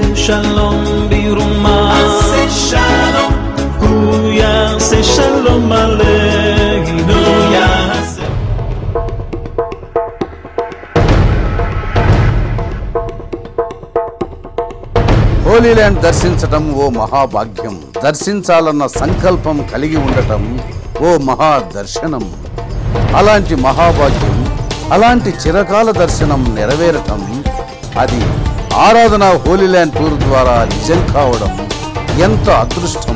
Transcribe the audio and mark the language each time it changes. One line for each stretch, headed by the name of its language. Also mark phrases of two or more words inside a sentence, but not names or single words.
Hebrew: שלום ברומה, עשה שלום, הוא יעשה שלום עלינו יעשה.
Telugu: హోలీ ల్యాండ్ దర్శించటం ఓ మహాభాగ్యం. దర్శించాలన్న సంకల్పం కలిగి ఉండటం ఓ మహాదర్శనం. అలాంటి మహాభాగ్యం, అలాంటి చిరకాల దర్శనం నెరవేరటం, అది ఆరాధన హోలీ ల్యాండ్ టూర్ ద్వారా నిజం కావడం ఎంత అదృష్టం.